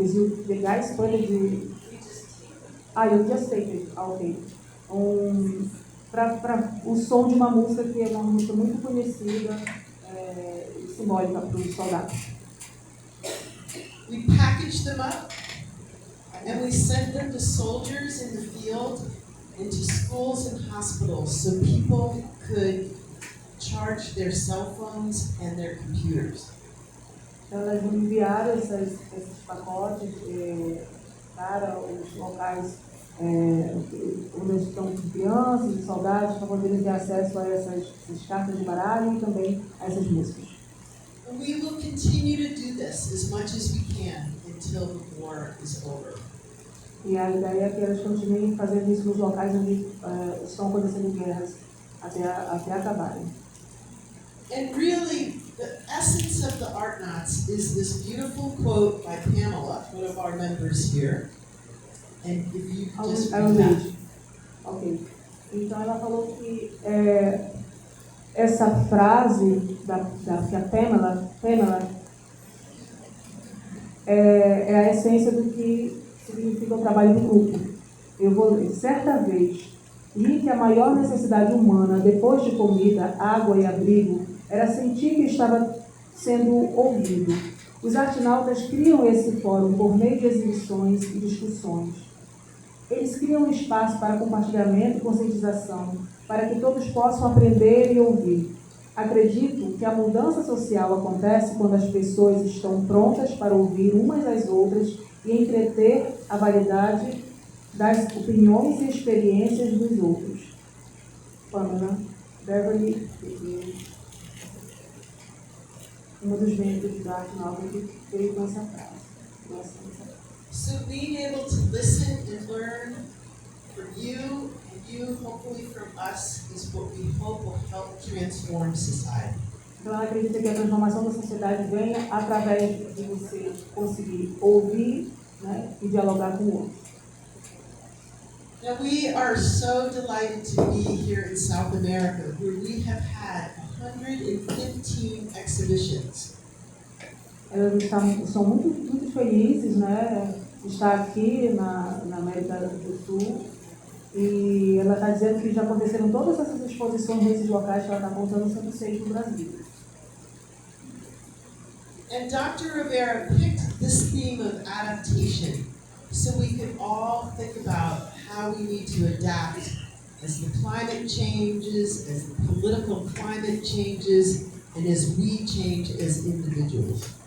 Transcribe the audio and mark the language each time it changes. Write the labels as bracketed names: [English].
[English] Is you the guys put it you just take it, ok. [Portuguese] Para o som de uma música que é uma música muito conhecida e simbólica para os soldados. [English] We packaged them up and we sent them to soldiers in the field and to schools and hospitals so people could charge their cell phones and their computers. [Portuguese] Elas enviaram esses pacotes para os locais onde estão crianças e soldados para poderem ter acesso a essas cartas de baralho e também a essas músicas. [English] And we will continue to do this as much as we can until the war is over. [Portuguese] E a ideia é que elas continuem fazendo isso nos locais onde estão acontecendo guerras até acabarem. [English] And really, the essence of the Art Knots is this beautiful quote by Pamela, one of our members here. And if you just read that. Ok. [Portuguese] Então ela falou que essa frase que a Pamela é a essência do que significa o trabalho do grupo. Eu vou ler. Certa vez, li que a maior necessidade humana, depois de comida, água e abrigo, era sentir que estava sendo ouvido. Os artinautas criam esse fórum por meio de exibições e discussões. Eles criam um espaço para compartilhamento e conscientização, para que todos possam aprender e ouvir. Acredito que a mudança social acontece quando as pessoas estão prontas para ouvir umas às outras e entreter a variedade das opiniões e experiências dos outros. Pamela Beverly, uma dos membros da Arte Nova que veio com essa frase. [English] So being able to listen and learn from you and you hopefully from us is what we hope will help transform society. [Portuguese] Então ela acredita que a transformação da sociedade venha através de você conseguir ouvir, né, e dialogar com o outro. [English] Now we are so delighted to be here in South America, where we have had 115 exhibitions. [Portuguese] Elas são muito felizes, né, de estar aqui na América do Sul. E ela está dizendo que já aconteceram todas essas exposições nesses locais que ela está contando, sendo 6 no Brasil. [English] And Dr. Rivera picked this theme of adaptation so we could all think about how we need to adapt as the climate changes, as the political climate changes, and as we change as individuals.